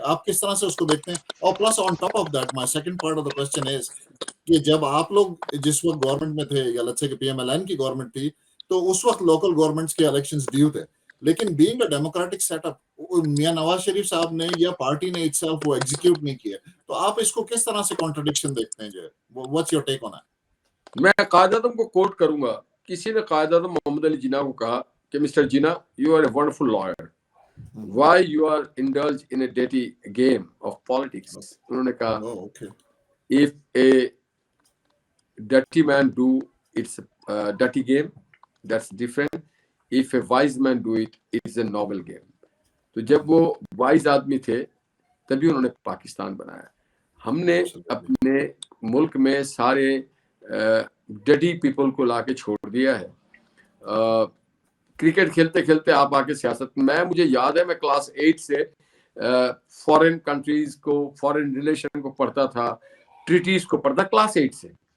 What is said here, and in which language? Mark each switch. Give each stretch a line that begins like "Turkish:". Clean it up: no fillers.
Urdu: آپ کس طرح سے اس کو دیکھتے ہیں؟ اور
English: plus on top of that my second part of the question is
Urdu: کہ جب آپ لوگ جس وقت گورنمنٹ میں تھے, یا لیٹس سے کہ PMLN کی گورنمنٹ تھی, تو اس وقت لوکل گورنمنٹس کے الیکشنز ڈیو تھے, لیکن
English: being a democratic set up
Urdu: Mian Nawaz Sharif صاحب نے یا پارٹی نے itself وہ ایگزیکیوٹ نہیں کیا, تو آپ اس کو کس طرح سے کانٹرڈکشن دیکھتے ہیں؟
English: What's your take on that?
Urdu: میں قائد اعظم کو کوٹ کروں گا. کسی نے قائد اعظم محمد علی جناح کو کہا کہ mister Jinnah,
English: You are a wonderful liar, why you are indulge in a dirty game of politics.
Urdu: انہوں نے کہا
English: if a dirty man do it's a dirty game, that's different. If a wise man do it, it's a noble game.
Urdu: تو جب وہ wise آدمی تھے تبھی انہوں نے پاکستان بنایا. ہم نے اپنے ملک میں سارے ڈرٹی پیپل کو لا کے چھوڑ دیا ہے. کرکٹ کھیلتے کھیلتے آپ آ کے سیاست میں, مجھے یاد ہے میں کلاس 8 سے فورن کنٹریز کو, فورن ریلیشن کو پڑھتا تھا, ٹریٹیز کو پڑھتا کلاس 8 سے.